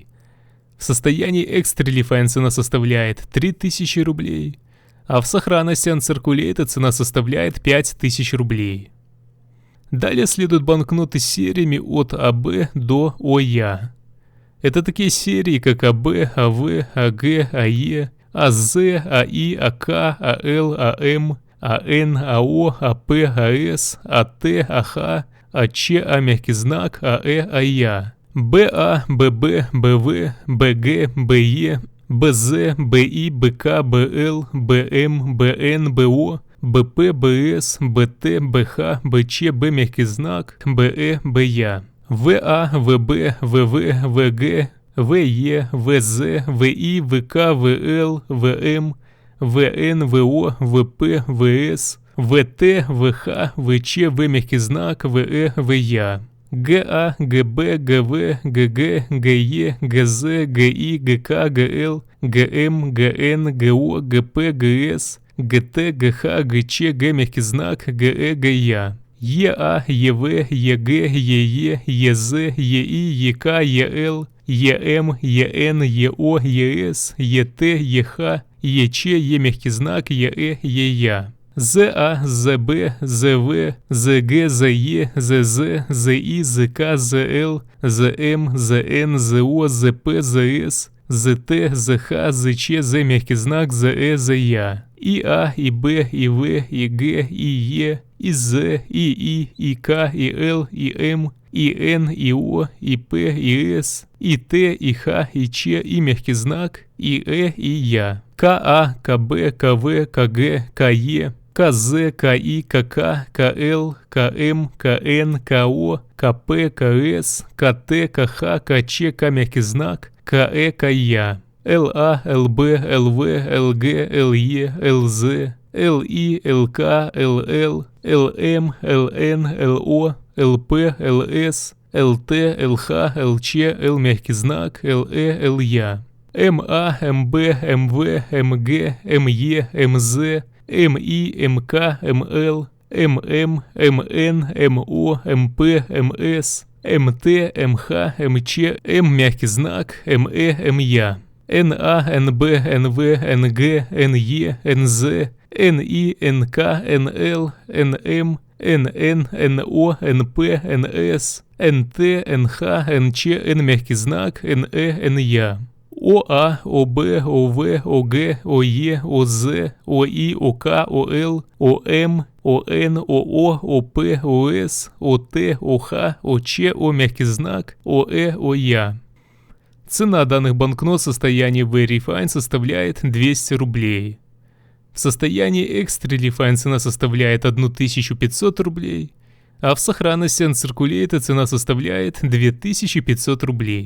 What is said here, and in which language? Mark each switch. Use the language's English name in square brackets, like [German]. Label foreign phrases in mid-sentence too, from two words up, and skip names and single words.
[Russian] В состоянии [English] Extremely Fine [Russian] цена составляет 3000 рублей, а в сохранности Uncirculated цена составляет 5000 рублей. Далее следуют банкноты с сериями от АБ до ОЯ. Это такие серии, как АБ, АВ, АГ, АЕ, АЗ, АИ, АК, АЛ, АМ, АН, АО, АП, АС, АТ, АХ, АЧ, А мягкий знак, АЭ, АЯ, БА, ББ, БВ, БГ, БЕ, БЗ, БИ, БК, БЛ, БМ, БН, БО, БП, БС, БТ, БХ, БЧ, Б мягкий знак, БЭ, БЯ, ВА, ВБ, ВВ, ВГ, ВЕ, ВЗ, ВИ, ВК, ВЛ, ВМ, ВН, ВО, ВП, ВС, ВТ, ВХ, ВЧ, В мягкий знак, ВЭ, ВЯ, ГА, ГБ, ГВ, ГГ, ГЕ, ГЗ, ГИ, ГК, ГЛ, ГМ, ГН, ГО, ГП, ГС, ГТ, ГХ, ГЧ, Г мягкий знак, ГЭ, ГЯ, ЕА, ЕВ, ЕГ, ЕЕ, ЕЗ, ЕИ, ЕК, ЕЛ, ЕМ, ЕН, ЕО, ЕС, ЕТ, ЕХ, ЕЧ, Е мягкий знак, ЕЭ, ЕЯ. ЗА, ЗБ, ЗВ, ЗГ, ЗЕ, ЗЗ, ЗИ, ЗК, ЗЛ, ЗМ, ЗН, ЗО, ЗП, ЗС, ЗТ, ЗХ, ЗЧ, З мягкий знак, ЗЭ, ЗЯ. И А, и Б, и В, и Г, и Е, и З, и И, и К, и Л, и М, и Н, и О, и П, и С, и Т, и Х, и Ч, и мягкий знак, и и Я. КА, КБ, КВ, КГ, КЕ, КЗ, КИ, КК, КЛ, КМ, КН, КО, КП, КС, КТ, КХ, КЧ, К мягкий знак, КЭ, КЯ. ЛА, ЛБ, ЛВ, ЛГ, ЛЕ, ЛЗ, ЛИ, ЛК, ЛЛ, ЛМ, ЛН, ЛО, ЛП, ЛС, ЛТ, ЛХ, ЛЧ, Л мягкий знак, ЛЭ, ЛЯ. МА, МБ, МВ, МГ, МЕ, МЗ, МИ, МК, МЛ, ММ, МН, МО, МП, МС, МТ, МХ, МЧ, М мягкий знак, МЭ, МЯ. НА, НБ, НВ, НГ, НЕ, НЗ, НИ, НК, НЛ, НМ, НН, НО, НП, НС, НТ, НХ, НЧ, Н мягкий знак, НЭ, НЯ. ОА, ОБ, ОВ, ОГ, ОЕ, ОЗ, ОИ, ОК, ОЛ, ОМ, ОН, ОО, ОП, ОС, ОТ, ОХ, ОЧ, О мягкий знак, ОЭ, ОЯ. Цена данных банкнот в состоянии Verifine составляет 200 рублей. В состоянии [English] Extra Refine [Russian] цена составляет 1500 рублей, а в сохранности Uncirculated цена составляет 2500 рублей.